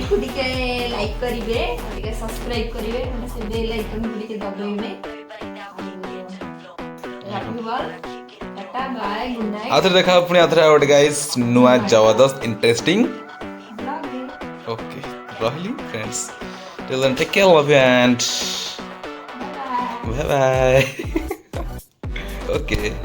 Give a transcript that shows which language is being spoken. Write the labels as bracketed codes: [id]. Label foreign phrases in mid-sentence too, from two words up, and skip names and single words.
[or] ଟିକେ ଲାଇକ୍ କରିବେ ଟିକେ ସବସ୍କ୍ରାଇବ୍ କରିବେ ସେ [en] bell iconକୁ [or] ଟିକେ ଦବାଇବେ [en] tata bye good night [or] ଆଉଥରେ ଦେଖା ପୁଣି ଆଉଥରେ ଆଉ ଗୋଟେ ଗାଇସ୍ ନୂଆ ଜବରଦସ୍ତ [en] interesting okay [or] ରହିଲି फ्रेंड्स [en] till then take care love you and bye bye okay